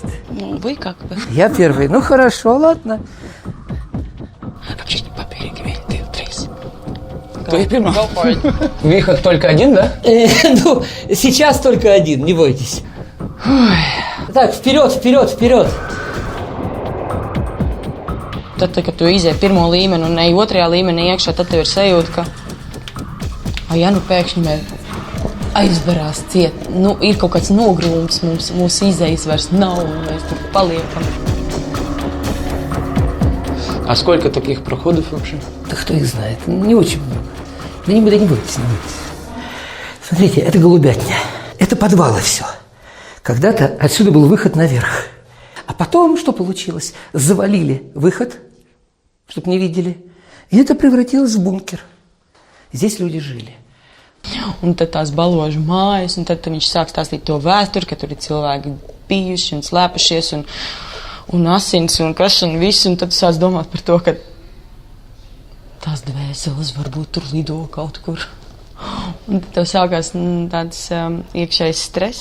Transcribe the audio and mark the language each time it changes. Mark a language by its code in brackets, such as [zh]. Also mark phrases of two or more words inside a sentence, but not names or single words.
[ru] Ну, вы как бы. Я первый. Ну, хорошо, ладно. Выход только один, да? Ну, сейчас только один, не бойтесь. Так, вперед, вперед, вперед. [lv] Tad, kad tu izēji pirmo līmeni un ej otrajā līmenī iekšā, tad tev ir sajūta, ka ja nu pēkšņi mēs aizbarās ciet, nu ir kaut kāds nogrūms, mūsu izējas vairs nav un mēs tur paliekam. [ru] А сколько таких проходов вообще? Да кто их знает? Не очень много. Да не бойтесь, не бойтесь. Смотрите, это голубятня. Это подвалы все. Когда-то отсюда был выход наверх. А потом что получилось? Завалили выход, чтобы не видели. И это превратилось в бункер. Здесь люди жили. [lv] Un tad tās baložu mājas, un tad viņš sāk stāstīt to vēsturi, ka tur ir cilvēki bijuši un slēpušies un asins un kas un viss, un tad sāc domāt par to, ka tās dvēseles varbūt tur lido kaut kur. Un tad tev sākās tāds iekšējs stress.